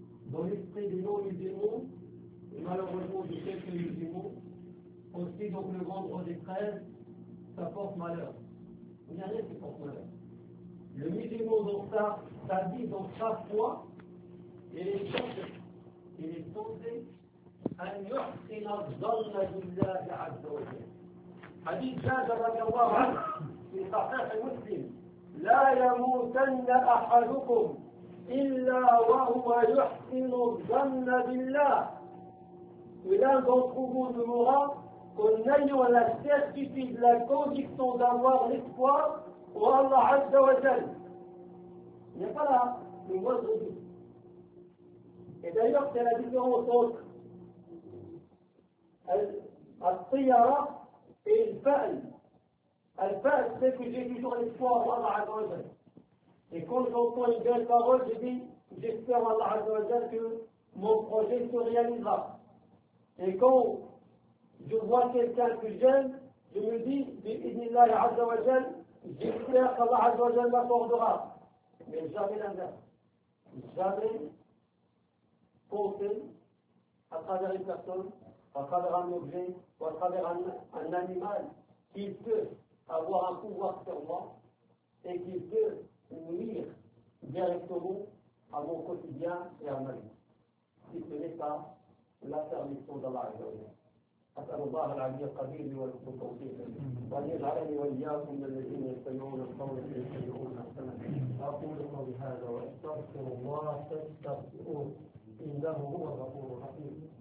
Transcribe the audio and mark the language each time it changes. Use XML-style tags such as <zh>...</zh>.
<fr>Dans l'esprit des non-musulmans, et malheureusement de quelques musulmans, aussi donc le vendredi 13, ça porte malheur. Il n'y a rien qui porte malheur. Le musulman dans sa vie, dans sa foi, il est censé</fr> <ar>أن يحسن الظن بالله عز وجل. حديث جابر رضي الله عنه في صحيح مسلم: لا يموتن أحدكم إلا وهو يحسن الظن بالله.</ar> <fr>L'un d'entre vous demandera qu'on aille à la certitude, la conviction d'avoir l'espoir pour Allah Azza wa Jal. Il n'y a pas là le moindre doute. Et d'ailleurs, c'est la différence entre Al-Tiyara et Al-Fa'l. Al-Fa'l, c'est que j'ai toujours l'espoir pour Allah Azza wa Jal. Et quand j'entends une belle parole, je dis: j'espère Allah Azza wa Jal que mon projet se réalisera. Et quand je vois quelqu'un que j'aime, je me dis, bi'idhnillahi azza wa jal, j'espère qu'Allah azza wa jal m'accordera. Mais jamais l'inverse. Jamais penser à travers une personne, à travers un objet, ou à travers un animal, qu'il peut avoir un pouvoir sur moi et qu'il peut nuire directement à mon quotidien et à ma vie. Si ce n'est pas</fr> <ar>لا ترمسوا الله عز وجل. أسأل الله العلي القدير ولكم توفيقا. وأن يجعلني وإياكم من الذين يستمعون القول فيتبعون أحسنه. أقول قولي هذا وأستغفر الله فاستغفروه إنه هو الغفور الرحيم.</ar>